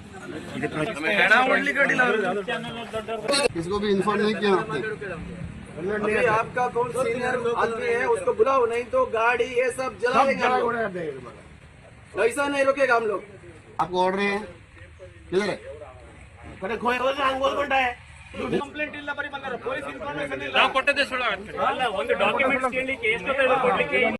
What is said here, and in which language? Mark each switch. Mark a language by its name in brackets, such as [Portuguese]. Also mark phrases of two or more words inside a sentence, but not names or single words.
[Hindi] किसको भी इन्फॉर्म नहीं किया आपने? आपका कौन सीनियर आदमी है उसको बुलाओ, नहीं तो गाड़ी ये सब जलाएंगे। ऐसा नहीं रोकेगा हम लोग। आपको ऑर्डर है किधर है? [Kannada] ಕಂಪ್ಲೇಂಟ್ ಇಲ್ಲ, ಬರೀ ಬಂದಾರ [English] police information [Kannada] ಇಲ್ಲ. ನಾವು ಕೊಟ್ಟದೆ ಸುಳ್ಳು. ಅಲ್ಲ, ಒಂದು ಡಾಕ್ಯುಮೆಂಟ್ಸ್ ಕೇಳಲಿಕ್ಕೆ ಎಷ್ಟು ಕೊಡ್ಲಿಕ್ಕೆ